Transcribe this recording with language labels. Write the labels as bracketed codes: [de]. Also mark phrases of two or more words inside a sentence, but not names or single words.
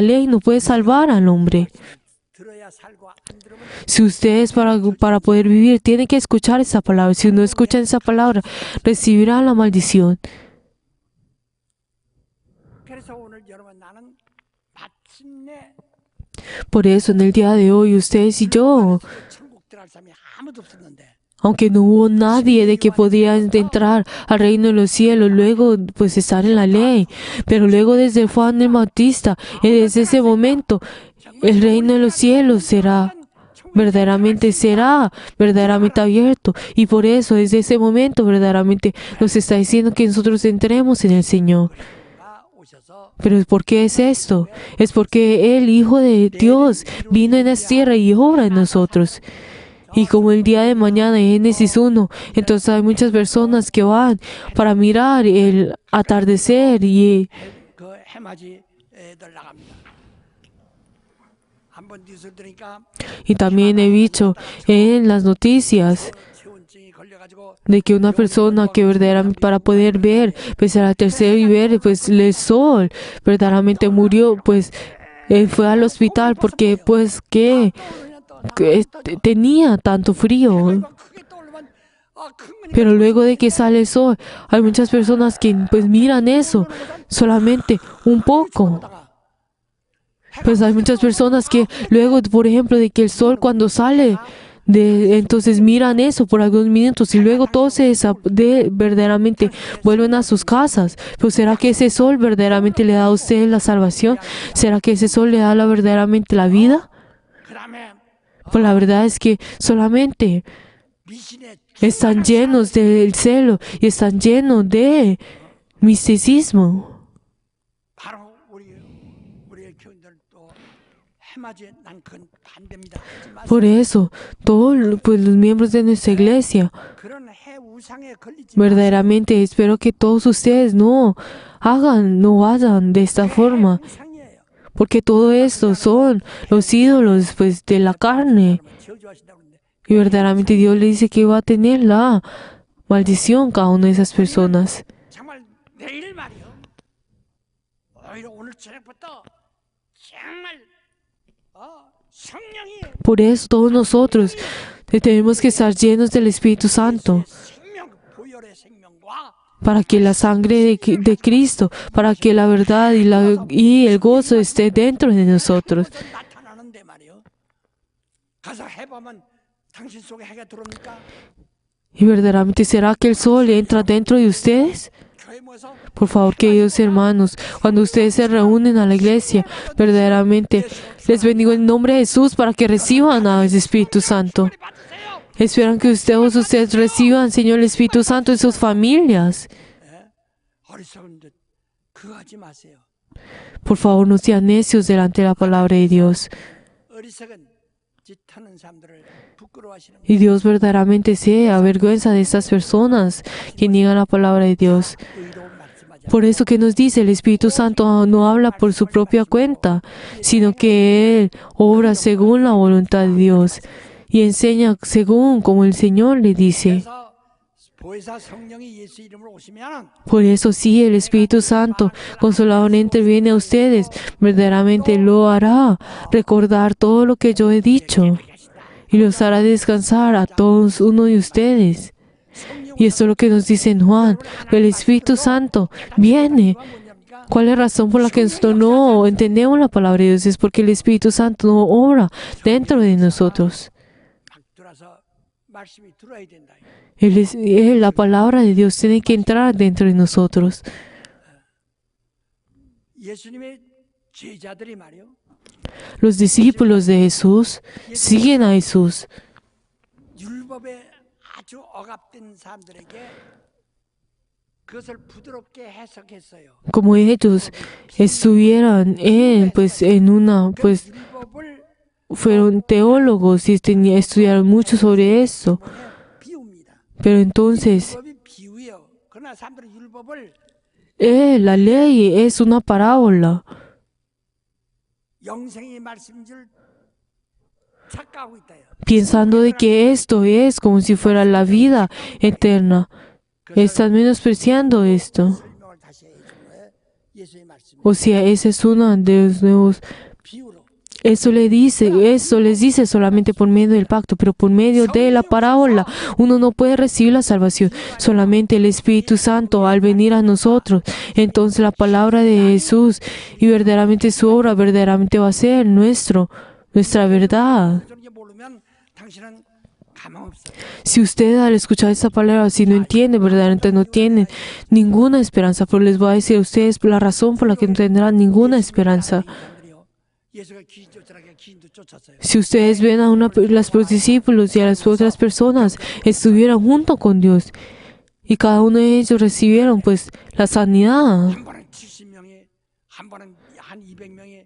[es] La ley no puede salvar al hombre. [ko] 들어야 살고 안 들으면 [es] Si ustedes para poder vivir tienen que escuchar esa palabra. Si no escuchan esa palabra, recibirán la maldición. [ko] 그래서 오늘 여러분 나는 마침내 [es] Por eso en el día de hoy ustedes y yo, [ko] 천국 들어갈 사람이 아무도 없었는데 [es] aunque no hubo nadie de que podía entrar al reino de los cielos, luego pues estar en la ley, pero luego desde Juan el Bautista, y desde ese momento, el reino de los cielos será verdaderamente abierto. Y por eso desde ese momento verdaderamente nos está diciendo que nosotros entremos en el Señor. [ko] 가 오셔서 [es] Pero ¿por qué es esto? Es porque el Hijo de Dios vino en la tierra y obra en nosotros. Y como el día de mañana en Génesis 1, entonces hay muchas personas que van para mirar el atardecer y [ko] 그 해맞이 애들 나갑니다. 한번 뉴스를 들으니까 [es] también he visto en las noticias [ko] 체온증이 걸려가지고 [es] de que una persona que verdaderamente para poder ver, pues al atardecer y ver pues el sol, verdaderamente murió, pues fue al hospital porque pues que tenía tanto frío. [ko] 크게 떠오르면 큰 [es] Pero luego de que sale el sol, hay muchas personas que pues miran eso solamente un poco. Pues hay muchas personas que luego, por ejemplo, de que el sol cuando sale, entonces miran eso por algunos minutos y luego todos verdaderamente vuelven a sus casas. Pues ¿será que ese sol verdaderamente le da a usted la salvación? ¿Será que ese sol le da verdaderamente la vida? [ko] 그다음에 [es] Pues la verdad es que solamente [ko] 미신의 [es] están llenos del celo y están llenos de misticismo. [ko] 바로 우리의 교인들 또 해맞이 난 그건 반대입니다. 하지 마세요. [es] Por eso, todos pues, los miembros de nuestra iglesia, [ko] 그런 해 우상에 걸리지 [es] verdaderamente espero que todos ustedes no vayan de esta forma, [ko] 우상이에요. [es] porque todo esto son los ídolos pues de la carne. [ko] 저주하신다고 그러는데 [es] Y verdaderamente Dios le dice que va a tener la maldición cada una de esas personas. [ko] 정말 내일 말이요. 오히려 오늘 저녁부터 정말 성령이 [es] Por eso todos nosotros tenemos que estar llenos del Espíritu Santo, [ko] 생명 보혈의 생명과 [es] para que la sangre de Cristo, para que la verdad y el gozo esté dentro de nosotros. [ko] 나타나는데 말이요. 가서 해보면 당신 속에 해가 들어옵니까? [es] ¿Y verdaderamente será que el sol entra dentro de ustedes? [ko] 교회 모여서 [es] Por favor, queridos hermanos, cuando ustedes se reúnen a la iglesia, verdaderamente les bendigo en nombre de Jesús para que reciban al Espíritu Santo. [ko] 받으세요. [es] Esperan que ustedes reciban, Señor, el Espíritu Santo en sus familias. [ko] 어리석은 듯 그거 하지 마세요. [es] Por favor, no sean necios delante de la palabra de Dios. [ko] 어리석은 짓하는 사람들을 부끄러워하시는 [es] Y Dios verdaderamente se avergüenza de estas personas que niegan la palabra de Dios. [ko] 의로운 말씀하지 [es] Por eso que nos dice el Espíritu Santo no habla por su propia cuenta, sino que Él obra según la voluntad de Dios y enseña según como el Señor le dice. [ko] 그래서 보혜사 성령이 예수 이름으로 오시면 [es] Por eso sí, el Espíritu Santo consoladormente viene a ustedes, verdaderamente lo hará recordar todo lo que yo he dicho y los hará descansar a todos uno de ustedes. Y esto es lo que nos dice en Juan, que el Espíritu Santo viene. [ko] 뭐냐니까 [es] ¿Cuál es la razón por la que nosotros no entendemos la palabra de Dios? Es porque el Espíritu Santo no obra dentro de nosotros. [ko] 막 들어서 말씀이 들어야 된다. [es] La palabra de Dios tiene que entrar dentro de nosotros. [ko] 예수님의 제자들이 말이요. [es] Los discípulos de Jesús siguen a Jesús. [ko] 율법에 아주 억압된 사람들에게 그것을 부드럽게 해석했어요. [es] Como ellos estuvieran [ko] 율법을 [es] fueron teólogos y estudiaron mucho sobre esto. [ko] 비웁니다. [es] Pero entonces, [ko] 율법이 비유예요. 그러나 사람들은 율법을 [es] la ley es una parábola, [ko] 영생의 말씀인 줄 착각하고 있다요. [es] pensando de que esto es como si fuera la vida eterna. Están menospreciando esto. [ko] 설명을 다시 해준 거예요. 예수의 말씀 [es] O sea, ese es uno de los nuevos [ko] 비유로 [es] Eso les dice solamente por medio del pacto, pero por medio de la parábola uno no puede recibir la salvación. Solamente el Espíritu Santo al venir a nosotros, entonces la palabra de Jesús y verdaderamente su obra verdaderamente va a ser nuestra verdad. [ko] 이렇게 모르면 당신은 가망 없어요. [es] Si usted al escuchar esta palabra, si no entiende, verdaderamente no tienen ninguna esperanza, pero les voy a decir a ustedes la razón por la que no tendrán ninguna esperanza. [ko] 예수가 귀신 쫓으라게 귀신도 쫓았어요. [es] Si ustedes ven a los discípulos y a las otras personas, estuvieron junto con Dios y cada uno de ellos recibieron pues la sanidad. [ko] 한 번은 70명이, 한 번은 한 200명이